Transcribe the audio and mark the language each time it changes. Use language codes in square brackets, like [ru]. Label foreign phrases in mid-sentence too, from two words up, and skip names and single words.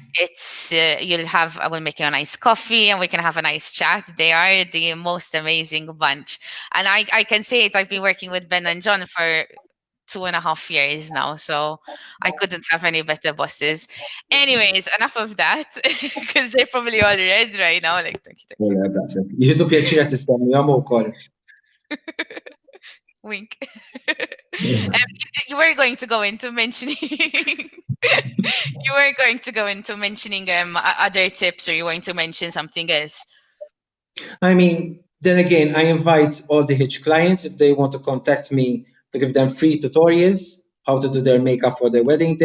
[en] It's I will make you a nice coffee and we can have a nice chat. They are the most amazing bunch, and I can say it. I've been working with Ben and John for 2.5 years now, so I couldn't have any better bosses. Anyways, enough of that because they're probably all red right now. Like, thank you, thank [mt] Wala, daqsek. Jihdu pjaċir qed tistennu jagħmlu wkoll. [en] you. Wink. You were going to go into mentioning you were going to go into mentioning other tips, or you were going to mention something else. I mean, then again, I invite all the Hitch clients if they want to contact me to give them free tutorials how to do their makeup for their wedding day.